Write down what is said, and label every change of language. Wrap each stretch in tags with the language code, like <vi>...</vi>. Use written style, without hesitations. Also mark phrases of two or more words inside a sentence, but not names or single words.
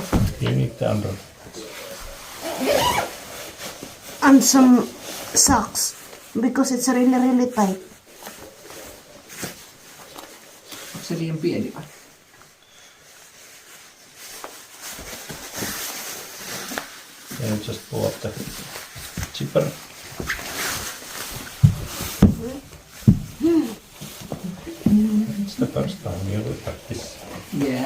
<en>You need the under. And some socks, because it's really, really tight.</en> <fi>Onko se liian pieni vai?</fi> <en>Then just pull up the zipper. It's the first time you will practice. Yeah.</en>